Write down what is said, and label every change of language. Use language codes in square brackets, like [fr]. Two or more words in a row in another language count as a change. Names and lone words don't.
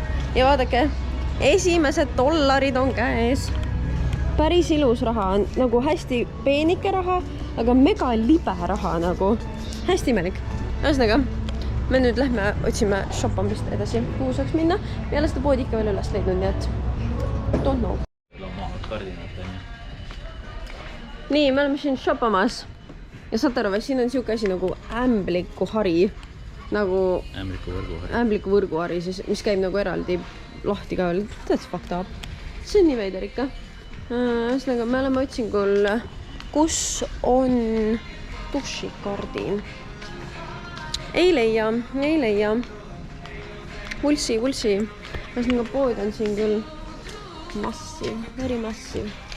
[et] Ja vaadake, esimesed dollarid on käes. Päris ilus raha on nagu hästi peenike raha, aga mega libe raha nagu. Hästi imelik. Ühesõnaga, me nüüd lähme otsime shoppamist edasi, kuhu saaks minna. Me ei ole seda poodi ikka veel üles leidnud, nii et [en] don't know. [et] Nii, me oleme siin shoppamas. Ja saate aru, siin on siuke asi nagu ämbliku hari. Nagu ämbliku võrguhari, mis käib nagu eraldi lahti ka veel. [en] That's fucked up. [et] See on nii veider ikka. Ühesõnaga, me oleme otsingul, kus on dušikardin. Ei leia. Vulsi. Ühesõnaga, pood on siin küll massiv, very massiv.